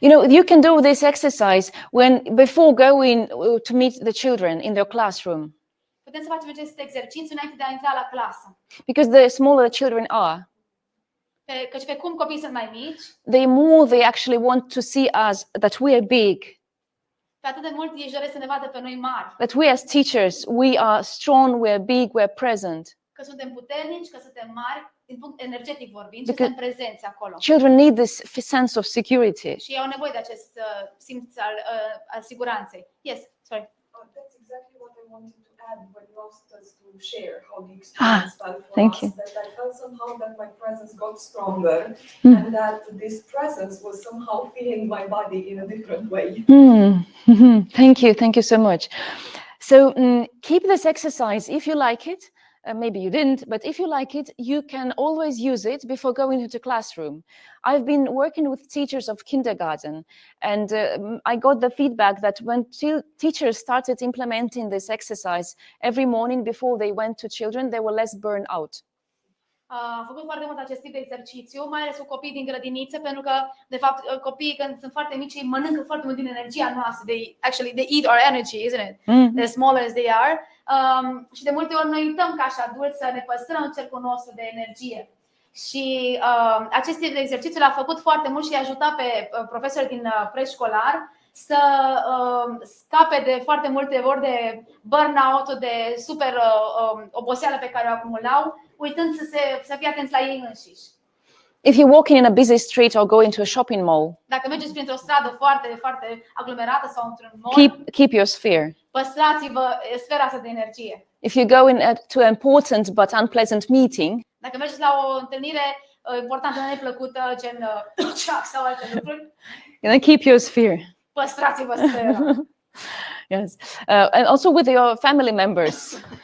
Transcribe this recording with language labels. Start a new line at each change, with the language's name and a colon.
English: You can do this exercise before going to meet the children in their classroom.
Romanian: Putem să facem acest exercițiu înainte de a intra la clasă.
English: Because the smaller the children are,
Romanian: Căci pe cum copiii sunt mai mici,
English: the more they actually want to see us, that we are big,
Romanian: pe atât de mult ei își doresc să ne vadă pe noi mari.
English: that we as teachers, we are strong, we are big, we are present.
Romanian: Că suntem puternici, că suntem mari, din punct energetic vorbind, și suntem prezenți acolo.
English: Children need this sense of security.
Romanian: Și ei au nevoie de acest simț al siguranței.
English: Yes, sorry. That's exactly what I wanted to add when you asked us to share how the experience felt for thank us. you. That I felt somehow that my presence got stronger and that this presence was somehow feeling my body in a different way. Thank you so much. So keep this exercise if you like it. Maybe you didn't, but if you like it, you can always use it before going into the classroom. I've been working with teachers of kindergarten, and I got the feedback that when teachers started implementing this exercise every morning before they went to children, they were less burned out.
Romanian: Am făcut foarte mult acest tip de exercițiu, mai ales cu copii din grădiniță, pentru că, de fapt, copiii când sunt foarte mici, ei mănâncă foarte mult din energia noastră.
English: They eat our energy, isn't it? The smaller as they are.
Romanian: Și de multe ori noi uităm ca și adulți să ne păstrăm cercul nostru de energie. Și acest tip de exercițiu l-a făcut foarte mult și i-a ajutat pe profesori din preșcolar să scape de foarte multe ori de burnout-ul, de super oboseală pe care o acumulau, uitând să fie atenți la ei înșiși.
English: If you're walking in a busy street or going to a shopping mall,
Romanian: dacă mergeți printr-o stradă foarte, foarte aglomerată sau într-un mall,
English: keep your sphere.
Romanian: Păstrați-vă sfera asta de energie.
English: If you go to an important but unpleasant meeting,
Romanian: dacă mergeți la o întâlnire importantă, neplăcută, gen sau alte lucruri,
English: keep your sphere.
Romanian: Păstrați-vă sfera.
English: Yes. And also with your family members.